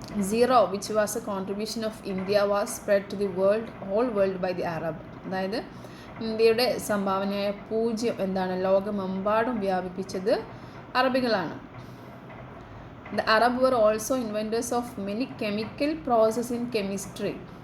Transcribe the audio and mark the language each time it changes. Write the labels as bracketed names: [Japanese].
[English] 0, which was a contribution of India, was spread to the whole world by the Arab. [Malayalam] അതായത് ഇന്ത്യയുടെ സംഭാവനയായ 0 എന്താണ്, ലോകമെമ്പാടും വ്യാപിപ്പിച്ചത് അറബികളാണ്. [English] The Arab were also inventors of many chemical processes in chemistry.